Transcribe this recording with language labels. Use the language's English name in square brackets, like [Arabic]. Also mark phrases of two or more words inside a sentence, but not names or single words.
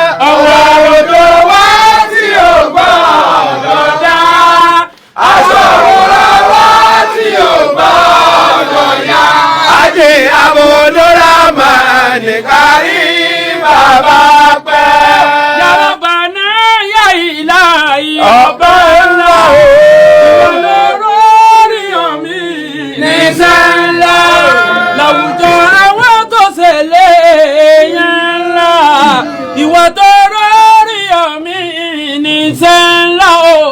[Yoruba] Ọwọ́ odò wa tí ò gbọdọ̀ dá. Aṣọ òwúrọ̀ wa tí ò gbọdọ̀ yá. Ajé Abdulrahman Karim bàbá pẹ́. [Arabic] يا ربنا، يا [Yoruba] Ìlàyé Ọba ńlá o. Ìwọ ló rórí omi. Níṣẹ́ ńlá. Láwùjọ àwọn tó ṣe lé èèyàn ńlá. Ìwọ tó rórí omi. Níṣẹ́ ńlá o.